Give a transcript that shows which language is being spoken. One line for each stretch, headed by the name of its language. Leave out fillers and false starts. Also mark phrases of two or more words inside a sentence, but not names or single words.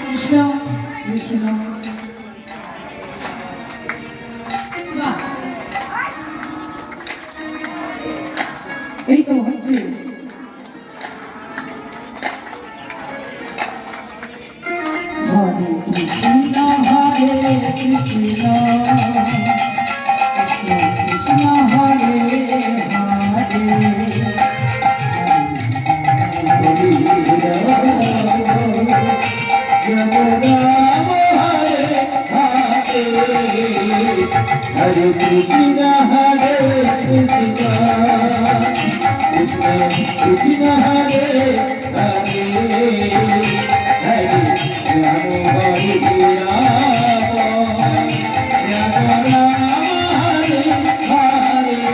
Bangla: কৃষ্ণ কৃষ্ণ এই তো হচ্ছে হরে কৃষ্ণ হরে কৃষ্ণ কৃষ্ণ হরে
Sanskrit: Hare Krishna, Hare Krishna, Krishna Krishna, Hare Hare, Hare Rama, Hare Rama, Rama Rama, Hare Hare,